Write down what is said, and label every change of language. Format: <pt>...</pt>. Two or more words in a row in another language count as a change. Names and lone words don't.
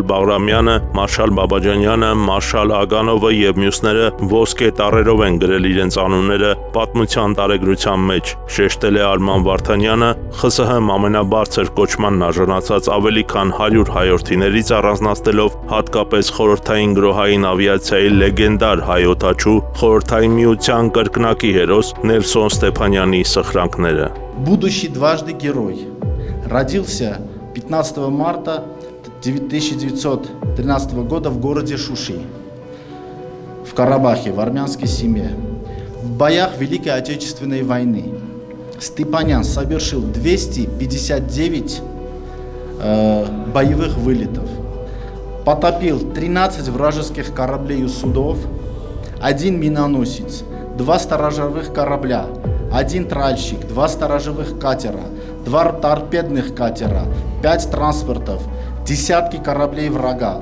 <hy>Բաղրամյանը, մարշալ Բաբաջանյանը, մարշալ Ագանովը եւ մյուսները ոսկե տառերով են գրել իրենց անունները պատմության տարեգրության մեջ, շեշտել է Արման Վարդանյանը, ԽՍՀՄ ՀՀ ամենաբարձր կոչմանն արժանացած ավելի քան 100 հայորդիներից առանձնացնելով հատկապես խորհրդային գրոհային ավիացիայի լեգենդար հայօթաչու խորհրդային միության կրկնակի հերոս Նելսոն Ստեփանյանի սխրանքները։</hy> <ru>Будущий дважды герой. Родился 15 марта 1913 года в городе Шуши, в Карабахе, в армянской семье. В боях Великой Отечественной войны Степанян совершил 259 боевых вылетов, потопил 13 вражеских кораблей и судов, 1 миноносец, 2 сторожевых корабля, 1 тральщик, 2 сторожевых катера, 2 торпедных катера, 5 транспортов, десятки кораблей врага.</ru>